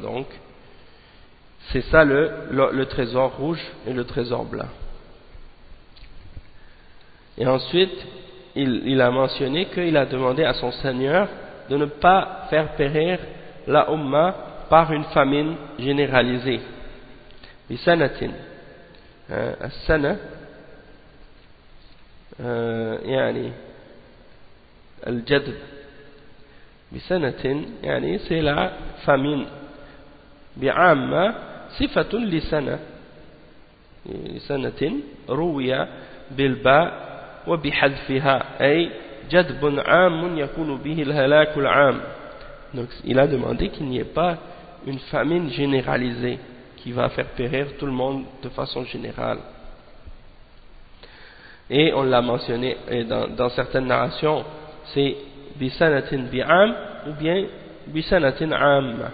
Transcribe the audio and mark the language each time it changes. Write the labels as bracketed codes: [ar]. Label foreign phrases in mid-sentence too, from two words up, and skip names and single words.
[fr] Donc c'est ça le trésor rouge et le trésor blanc. Et ensuite, il a mentionné qu'il a demandé à son Seigneur de ne pas faire périr la Ummah par une famine généralisée. [ar] Bisanatin. السنة، يعني، الجدب. بسنة، يعني, [fr] c'est la famine. [ar] بعامة صفة لسنة لسنة روي بالباء وبحذفها أي جدب عام يكون به الهلاك العام. [fr] Donc il a demandé qu'il n'y ait pas une famine généralisée qui va faire périr tout le monde de façon générale. Et on l'a mentionné dans certaines narrations, c'est [ar] بسنة بعام [fr] ou bien [ar] بسنة عامة.